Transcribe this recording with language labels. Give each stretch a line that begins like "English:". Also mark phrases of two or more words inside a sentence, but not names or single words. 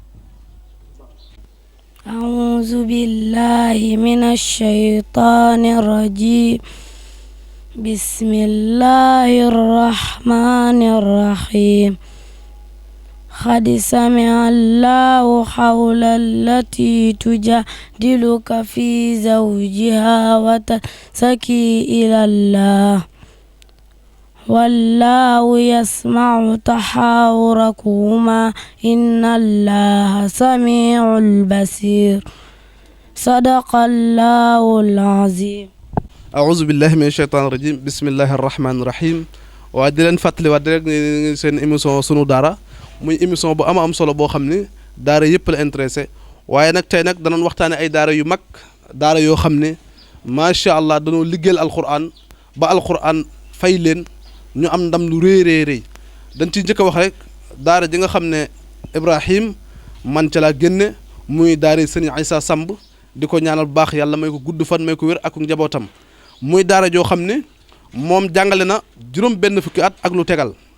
Arabic: أعوذ بالله من الشيطان الرجيم بسم الله الرحمن الرحيم قد سمع الله قول التي تجادلك في زوجها وتشتكي إلى الله والله يسمع تحاوركما إن الله سميع بصير صدق الله العظيم. أعوذ بالله من الشيطان الرجيم بسم الله الرحمن الرحيم.
Wolof: waa di leen fàttali waat rek ne seen émission sunu daara muy émission bu am solo boo xam ni daara yëpp la intéressé waaye nag tey nag danañ waxtaane ay daara yu mag daara yoo xam ne
Arabic: ما شاء الله
Wolof: danoo liggéeyal alquran ba alquran fay leen ñu am ndam lu rëy dañ ciy njëkk a wax rek daara ji nga xam ne Ibrahim man ca laa génne muy daara sëriñ Aïssa Samb di ko ñaanal bu baax yàlla may ko gudd fan may ko wér ak njabootam muy daara joo xam ne moom jàngale na juróom benn fukki at ak lu tegal